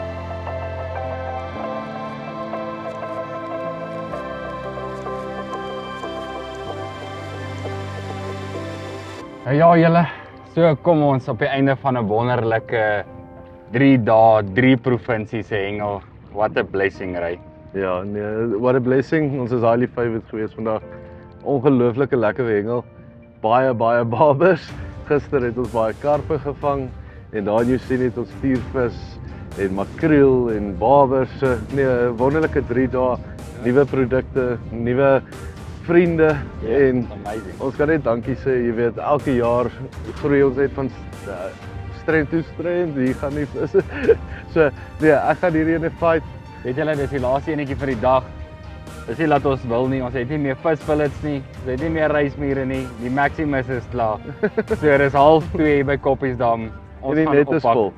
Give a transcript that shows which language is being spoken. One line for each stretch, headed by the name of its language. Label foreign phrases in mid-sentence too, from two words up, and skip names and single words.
Afrikaans: Ja julle, so kom ons op die einde van 'n wonderlike 3 dae, 3 provinsies se hengel.
English: What a blessing, right?
Afrikaans: Ja, nee,
English: what a blessing.
Afrikaans: Ons is
English: highly favored
Afrikaans: geweest vandag. Ongelooflike lekker hengel. Baie babers. Gister het ons baie karpe gevang en daar jy sien het ons stiervis en makreel en babers. Nee, wonderlike 3 dae, nuwe produkte, nuwe vriende en ons kan net dankie sê, jy weet, elke jaar groei ons uit van
English: strength to strength,
Afrikaans: hier gaan nie so, nee, ek gaan hierdie ene fight. Weet julle, dis die laaste enetjie vir die dag. Dis nie dat ons wil nie, ons het nie meer visfillets nie, ons het nie meer rysmiere nie, die Maximus is klaar. So dis 1:30 by Koppiesdam. En die net is vol.